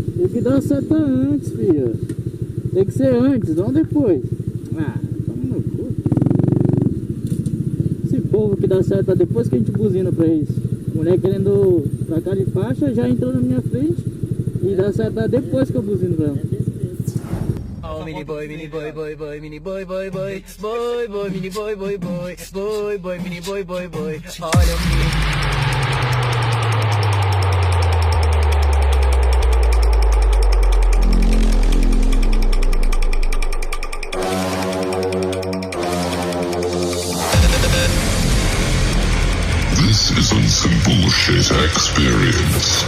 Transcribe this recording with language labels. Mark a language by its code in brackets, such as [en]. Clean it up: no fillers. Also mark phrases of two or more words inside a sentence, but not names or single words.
[pt] que dar seta antes, filho. Tem que ser antes, não depois. Ah, tamo no cu. Esse povo que dá seta depois que a gente buzina pra eles. Mulher querendo trocar de faixa, já entrou na minha frente e dá seta depois que eu buzino pra ela. [en] Oh, mini boy, mini boy, boy, boy, mini boy, boy, boy, boy, boy, mini boy, boy, boy, boy, boy, mini boy, boy, boy. [pt] Olha o mini. [en] This isn't some bullshit experience.